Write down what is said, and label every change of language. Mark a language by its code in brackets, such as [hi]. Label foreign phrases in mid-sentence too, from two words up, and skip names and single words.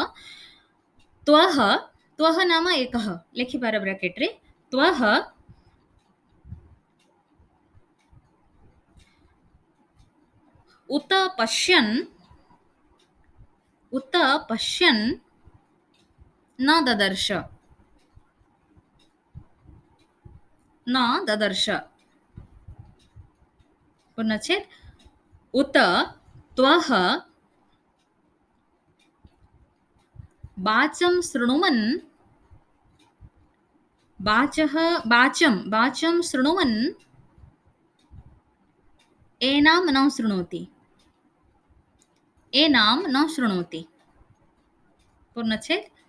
[sa] ତ୍ୱଃ, ତ୍ୱଃ ନାମ ଏକଃ, [or] ଲେଖିପାର ବ୍ରାକେଟରେ, [sa] ତ୍ୱଃ ଉତ ପଶ୍ୟନ୍, ଉତ ପଶ୍ୟନ୍ न ददर्श, न ददर्श, पूर्णच्छेद। उत त्वः वाचं शृणुवन्, वाचं शृणुवन् एनां न शृणोति, एनां न शृणोति, पूर्णच्छेद।